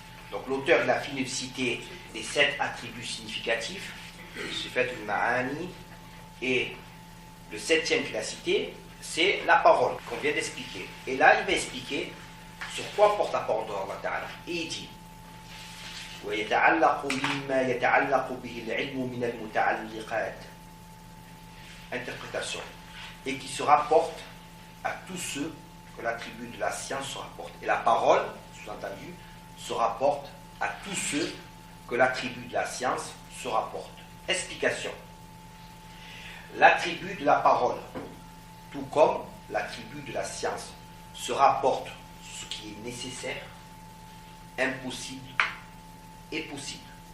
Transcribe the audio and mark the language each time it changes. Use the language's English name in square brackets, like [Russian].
[French] Donc l'auteur il a fini de citer les 7 attributs significatifs, Sifatul Ma'ani, et le 7e qu'il a cité, c'est la parole qu'on vient d'expliquer. Et là, il va expliquer sur quoi porte la parole d'Allah Ta'ala. Et il dit [Arabic] ويتعلق مما يتعلق به العلم من المتعلقات. [French] Interprétation. Et qui se rapporte à tous ceux que l'attribut de la science se rapporte. Et la parole, sous-entendu, se rapporte à tous ceux que l'attribut de la science se rapporte. Explication. L'attribut de la parole, tout comme l'attribut de la science, se rapporte ce qui est nécessaire, impossible et possible.